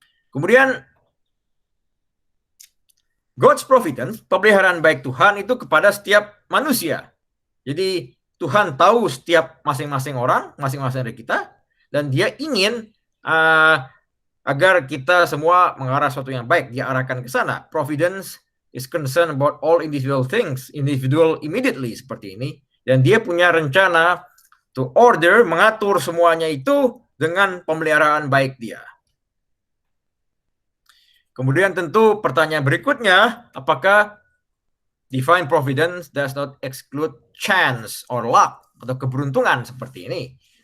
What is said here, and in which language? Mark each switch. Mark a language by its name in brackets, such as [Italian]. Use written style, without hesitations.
[Indonesian] Kemudian [English] God's providence, [Indonesian] pemeliharaan baik Tuhan itu kepada setiap manusia. Jadi Tuhan tahu setiap masing-masing orang, masing-masing dari kita, dan Dia ingin agar kita semua mengarah sesuatu yang baik, Dia arahkan ke sana. [English] Providence is concerned about all individual things, individual immediately, [Indonesian] seperti ini. Dan Dia punya rencana [English] to order, [Indonesian] mengatur semuanya itu dengan pemeliharaan baik Dia. Kemudian tentu pertanyaan berikutnya, apakah [English] divine providence does not exclude chance or luck [Indonesian] atau keberuntungan seperti ini?